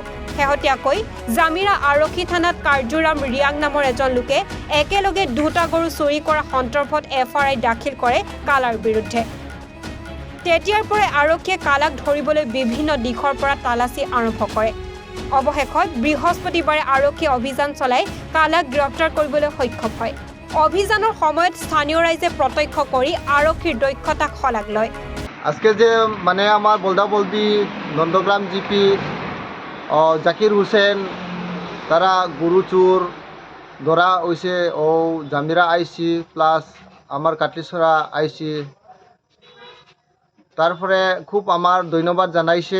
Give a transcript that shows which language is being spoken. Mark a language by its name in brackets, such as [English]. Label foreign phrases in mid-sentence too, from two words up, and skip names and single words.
[Assamese] শেহতীয়াকৈ জামিৰা আৰক্ষী থানাত কাৰ্যুৰাম ৰিয়াং নামৰ এজন লোকে একেলগে দুটা গৰু চুৰি কৰা সন্দৰ্ভত এফআইআৰ দাখিল কৰে কালাৰ বিৰুদ্ধে। তেতিয়াৰ পৰাই আৰক্ষীয়ে কালাক ধৰিবলৈ বিভিন্ন দিশৰ পৰা তালাচী আৰম্ভ কৰে। অৱশেষত বৃহস্পতিবাৰে আৰক্ষীয়ে অভিযান চলাই কালাক গ্ৰেপ্তাৰ কৰিবলৈ সক্ষম হয়। অভিযানৰ সময়ত স্থানীয় রাইজে প্রত্যক্ষ করে আরক্ষীর দক্ষতাক শলাগ লয়। [Bangla] আজকে যে মানে আমার বলদাবলদি নন্দগ্রাম জিপি জাকির হুসেন তারা গরু চোর ধরা হয়েছে ও জামিরা [English] IC plus [Bangla] আমার কাটলিছড়া আইসি তারপরে খুব আমার ধন্যবাদ জানাইছে।